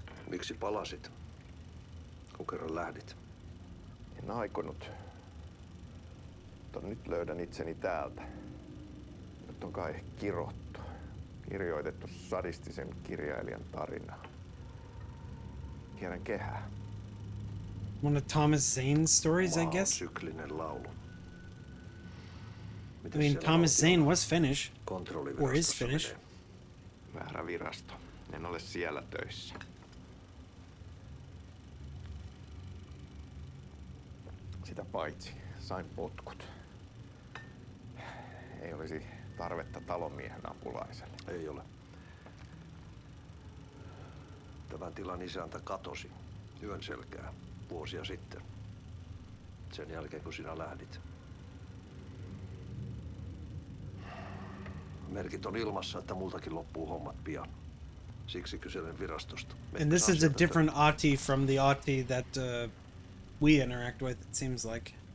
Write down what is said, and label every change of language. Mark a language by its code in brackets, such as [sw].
[fi] Miksi palasit, kun kerran lähdit? En aikonut. Mutta nyt löydän itseni täältä. Nyt on kai kirottu. Kirjoitettu sadistisen kirjailijan tarinaa. Kierrän kehää. [en] One of Thomas Zane's stories, I guess? [fi] Syklinen laulu. [en] I mean, Thomas Zane was Finnish. Or is Finnish. [fi] Väärä virasto. En ole siellä töissä. Sitä paitsi sain potkut. Ei olisi tarvetta talonmiehen apulaiselle. Ei ole. Tämän tilan isäntä katosi yön selkää vuosia sitten. Sen jälkeen kun sinä lähdit. Merkit on ilmassa, että multakin loppuu hommat pian. Siksi kyselen virastosta. [en] And this is a different Ahti from the Ahti that we interact with, it seems like.